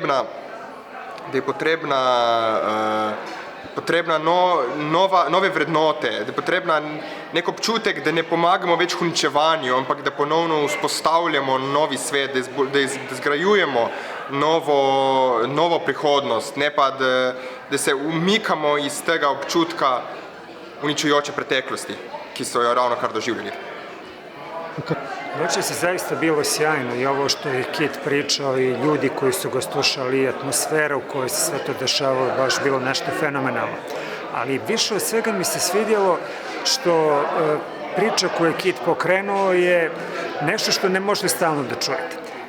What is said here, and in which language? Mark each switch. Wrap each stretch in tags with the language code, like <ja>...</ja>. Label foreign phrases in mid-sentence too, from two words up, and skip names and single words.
<sl>potrebna nove vrednote, da je potrebna nek občutek, da ne pomagamo več uničevanju, ampak da ponovno vzpostavljamo novi svet, da zgrajujemo novo prihodnost, ne pa da se umikamo iz tega občutka uničujoče preteklosti, ki so jo ravno kar doživljali.</sl> <sr>Večer se zaista bilo sjajno i ovo što je Kit pričao i ljudi koji su ga slušali i atmosfera u kojoj se sve to dešavalo baš bilo nešto fenomenalno. Ali više od svega mi se svidjelo što priča koju je Kit pokrenuo je nešto što ne možete stalno da čujete.</sr>